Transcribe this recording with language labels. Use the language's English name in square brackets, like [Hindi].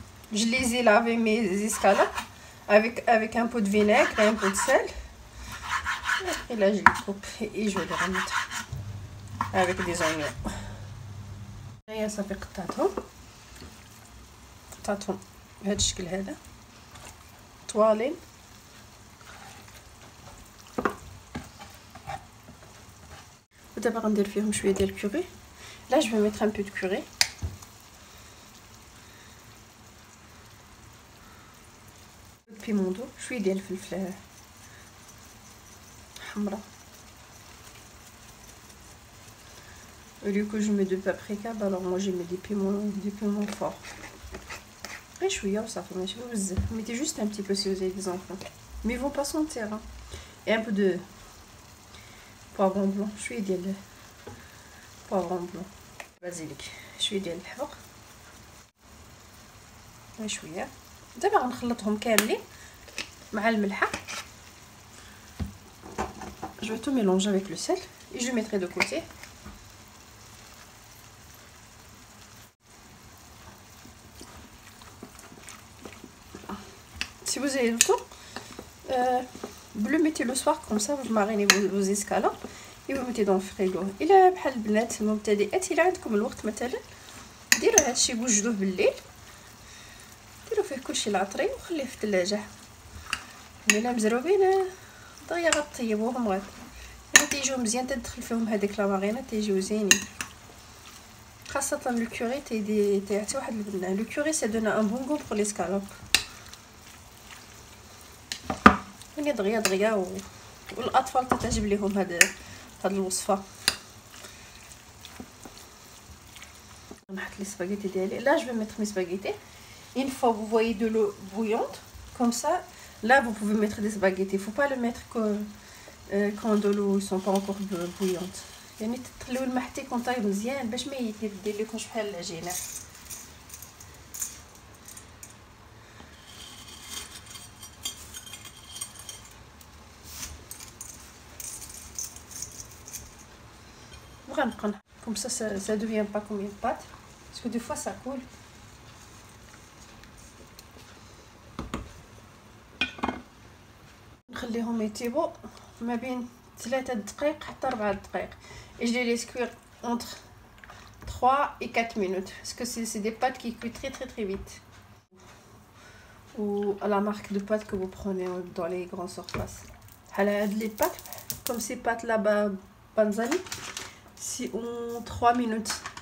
[French] Je les ai lavés mes escalopes avec un peu de vinaigre et un peu de sel. Et là je les coupe et je vais les remettre avec des oignons. [Arabic] هيا صافي قطعتهم بهذا الشكل هذا طوالين. ودابا غندير فيهم شويه ديال الكوري. [French] Là je vais mettre un peu de curry. [Arabic] بيموندو شويه ديال الفلفله حمراء. [French] au lieu que je mets de paprika alors moi je mets des piments forts. [Arabic] غير شويه وصافي ماشي بزاف. [French] mettez juste un petit peu si vous avez des enfants mais ils vont pas sentir hein. et un peu de poivron blanc [Arabic] شويه ديال [French] poivron blanc basilic [Arabic] شويه ديال الحبق غير شويه. دابا غنخلطهم كاملين مع الملحه. [French] je vais tout mélanger avec le sel et je mettrai de côté. Si vous avez le temps, vous le mettez le soir comme ça, vous marinez vos escalopes et vous mettez dans le frigo. [Arabic] إلا بحال البنات المبتدئات إلا عندكم الوقت مثلا ديروا هادشي بوجدوه بالليل، ديروا فيه كلشي العطري وخليه في الثلاجة. ملي مزروبين دغيا غطيبوهم تيجيو مزيان، تدخل فيهم هذيك لا مارينا تيجيو زينين. خاصة لو كوري تيعطي واحد البنان. لو كوري سي دونا ان بون غو بور ليسكالوب. يعني دغيا والاطفال تتعجب ليهم هاد الوصفه. نحط لي سباغيتي ديالي. [French] لا جو ميتر مي سباغيتي une fois vous voyez de l'eau bouillante comme ça, là vous pouvez mettre des spaghettis. Il faut pas le mettre quand de l'eau sont pas encore bouillantes. [Arabic] يعني تخليو الماء حتى يكون طايب مزيان باش ما يدير لكمش بحال العجينه. [French] غنبقى comme ça devient pas comme une pâte parce que des fois ça coule. [Arabic] نخليهم يطيبوا ما بين 3 دقائق حتى 4 دقائق. [French] Et je les laisse cuire entre 3 et 4 minutes parce que c'est des pâtes qui cuisent très vite. Ou à la marque de pâtes que vous prenez dans les grandes surfaces. Les pâtes comme ces pâtes là-bas Panzani, si en 3 minutes.